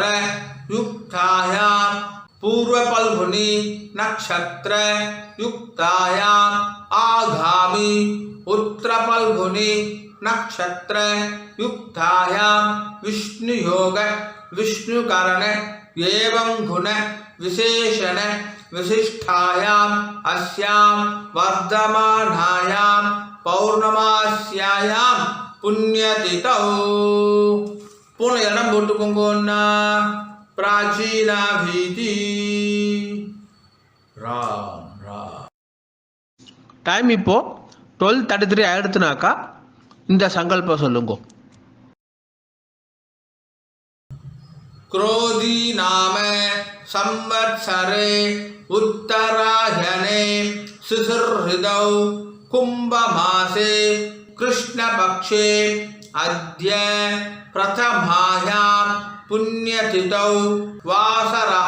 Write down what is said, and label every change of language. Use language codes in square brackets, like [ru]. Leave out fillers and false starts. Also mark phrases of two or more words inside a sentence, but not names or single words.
[sa] युक्तायां पूर्वफल्गुनी नक्षत्र युक्तायां आगामी उत्तरफल्गुनी नक्षत्र युक्तायां विष्णुयोग विष्णुकरण एवं गुण विशेषण विशिष्टायां अस्यां वर्धमानायां पौर्णमास्यायां पुण्यतिथौ. [ta] போன இடம் போட்டுக்கோங்கன்னா [sa] प्राचीना वीती. [ta] ராம் ராம். டைம் இப்போ 12:33 ஆயிடுத்துனாக்கா இந்த சங்கல்பம் சொல்லுங்க. [sa] क्रोधी नाम संवत्सरे उत्तरायणे शिशिरऋतौ कुंभमासे कृष्णपक्षे अद्य प्रथमायां पुण्यतिथौ वासरः